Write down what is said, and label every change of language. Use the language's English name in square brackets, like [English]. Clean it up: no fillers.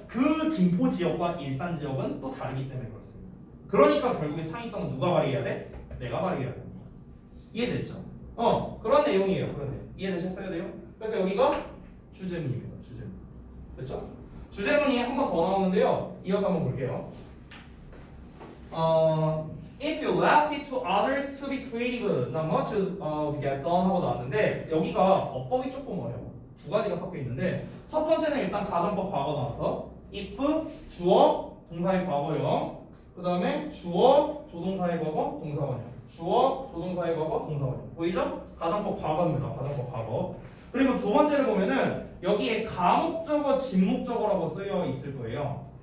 [Korean] 그 김포 지역과 일산 지역은 또 다르기 때문에 그렇습니다. 그러니까 결국에 창의성은 누가 발휘해야 돼? 내가 발휘해야 됩니다. 이해됐죠? 그런 내용이에요. 그런 내용. 이해되셨어야 돼요? 그래서 여기가 주제문입니다. 주제문. 됐죠? 주제문이 한 번 더 나오는데요. 이어서 한번 볼게요. [English] If you left it to others to be creative, not much to get done [Korean] 하고 나왔는데 여기가 어법이 조금 어려워. 두 가지가 섞여 있는데 첫 번째는 일단 가정법 과거 나왔어. If 주어 동사의 과거형, 그 다음에 주어 조동사의 과거 동사원형, 주어 조동사의 과거 동사원형. 보이죠? 가정법 과거입니다. 가정법 과거. 그리고 두 번째를 보면은 여기에 가목적어 진목적어라고 쓰여 있을 거예요.